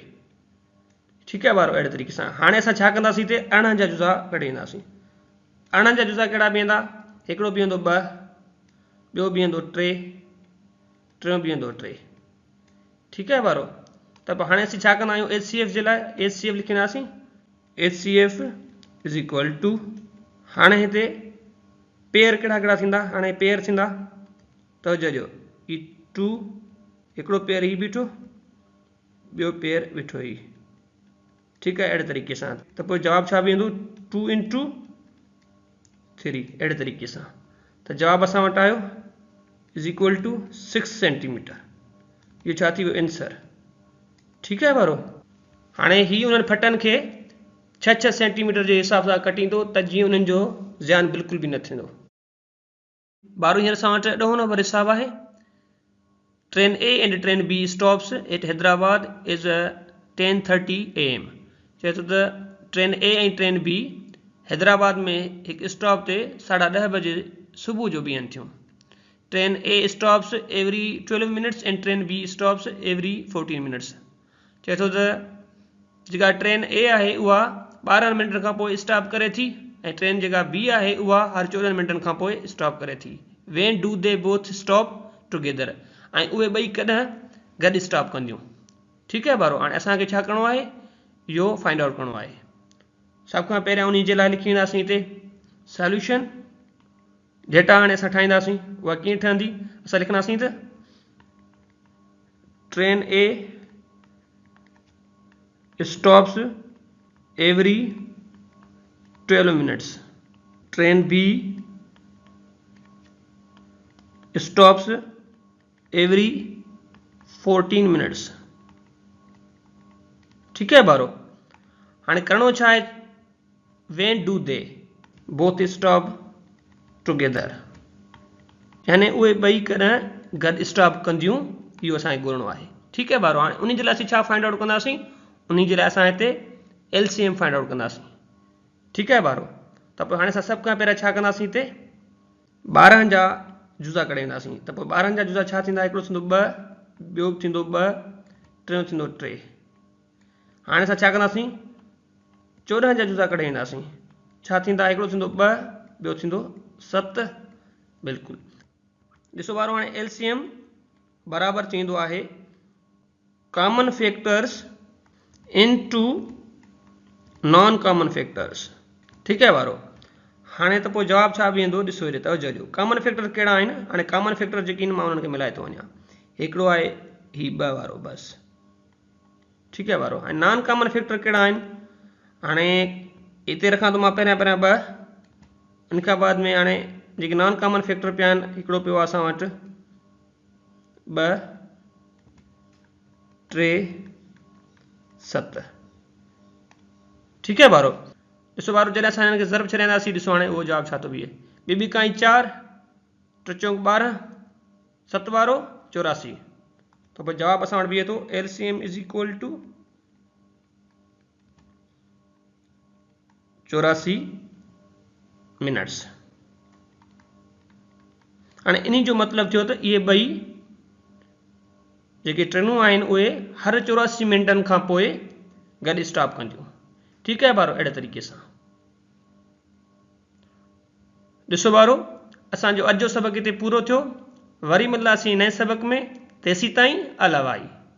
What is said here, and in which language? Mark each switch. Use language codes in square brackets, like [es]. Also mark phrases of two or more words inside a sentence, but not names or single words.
[sd] ठीकु आहे ॿारो, अहिड़े तरीक़े सां। हाणे असां छा कंदासीं? हिते 18 जा जुज़ा कढे ईंदासीं। 18 जा जुज़ा कहिड़ा बीहंदा? हिकिड़ो बीहंदो 2, ॿियो बीहंदो 3, टियों बीहंदो 3। ठीकु आहे ॿारो। त पोइ हाणे असीं छा कंदा आहियूं? HCF जे लाइ HCF लिखंदासीं। [en] HCF is equal to, [sd] हाणे हिते पेयर कहिड़ा कहिड़ा थींदा? हाणे पेयर थींदा तवजो ही 2, हिकिड़ो पेयर ही बीठो, ॿियो पेयर बीठो ही। ठीकु आहे, अहिड़े तरीक़े सां। त पोइ जवाबु छा बीहंदो? 2 इंटू 3, अहिड़े तरीक़े सां। त जवाबु असां वटि आयो [en] is equal to 6 centimeter. [sd] इहो छा थी वियो? आंसर। ठीकु आहे ॿारो। हाणे ही उन्हनि फटनि खे 6-6 सेंटीमीटर जे हिसाब सां कटींदो त जीअं उन्हनि जो ज़्यान बिल्कुलु बि न थींदो। ॿारो हींअर असां वटि 10 नंबर हिसाब आहे। [en] Train A and train B stops at Hyderabad is 10:30 AM. [sd] चए थो त ट्रेन A ऐं ट्रेन B हैदराबाद में हिकु स्टॉप ते 10:30 बजे सुबुह जो बीहनि थियूं। [en] Train A stops every 12 minutes and train B stops every 14 minutes. [sd] चए थो त जेका ट्रेन A आहे उहा 12 मिनटनि खां पोइ स्टॉप करे थी ऐं ट्रेन जेका B आहे उहा हर 14 मिनटनि खां पोइ स्टॉप करे थी। [en] When do they both stop together. [sd] ऐं उहे ॿई कॾहिं गॾु स्टॉप कंदियूं। ठीकु आहे ॿारो। हाणे असांखे छा करिणो आहे? इहो [en] find out [sd] करिणो आहे। सभ खां पहिरियां उन जे लाइ लिखी ईंदासीं हिते सॉल्यूशन। डेटा हाणे असां ठाहींदासीं उहा कीअं ठहंदी असां लिखंदासीं त [en] train A stops every 12 minutes, train B stops every 14 minutes. [hi] ठीक है [sd] बारो, हाँ करणो छा है, [en] when do they both stop together, [sd] यानी उहे ॿई कॾहिं गॾु स्टॉप कंदियूं, इहो असांखे ॻोल्हणो आहे। [hi] ठीक है [sd] बारो, हाणे उन जे लाइ असीं छा [en] find out [sd] कंदासीं, उन जे लाइ असां हिते LCM [en] find out [sd] कंदासीं। [hi] ठीक है [sd] बारो, त पोइ हाणे असां सभु खां पहिरियों छा कंदासीं, हिते 12 जा जुज़ा कढाईंदासीं। त पोइ 12 जा जुज़ा छा थींदा, हिकिड़ो थींदो 2, ॿियो थींदो 2, टियों थींदो 3। हाणे असां छा कंदासीं, 14 जा जुज़ा कढाईंदासीं। छा थींदा, हिकिड़ो थींदो 2, ॿियो थींदो 7। बिल्कुलु ॾिसो वारो, हाणे LCM बराबरि थींदो आहे [en] common factors into non common factors. [hi] ठीक है [sd] वारो, हाणे त पोइ जवाबु छा बीहंदो, ॾिसो हेॾे तवजो ॾियो, [en] common factor [sd] कहिड़ा आहिनि। हाणे [en] common factor [sd] जेके आहिनि मां उन्हनि खे मिलाए थो वञा, हिकिड़ो आहे ही 2 वारो बस। [hi] ठीक है [sd] वारो, हाणे [en] non common factor [sd] कहिड़ा आहिनि, हाणे हिते रखां थो मां पहिरियां 2, इन खां बाद में हाणे जेके [en] non common factor [sd] पिया आहिनि, हिकिड़ो पियो आहे असां वटि 2, 3, 7। [hi] ठीक है [sd] बारो, ॾिसो बारो, जॾहिं असां हिनखे ज़रब छॾींदासीं, ॾिसो हाणे उहो जवाबु छा थो बीहे, ॿी काई 4, 3 चौक 12, 7 वारो 84। तो पोइ जवाबु असां वटि बीहे थो [en] LCM is equal to 84 minutes. [sd] हाणे इन जो मतिलबु थियो त इहे ॿई जेके ट्रेनूं आहिनि उहे हर 84 मिनटनि खां पोइ गॾु स्टॉप कंदियूं। [hi] ठीक है [sd] बारो, अहिड़े तरीक़े सां ॾिसो बारो, असांजो अॼु जो सबक़ हिते पूरो थियो। वरी मिलंदासीं नए सबक़ में, तेसीं ताईं अलवाई।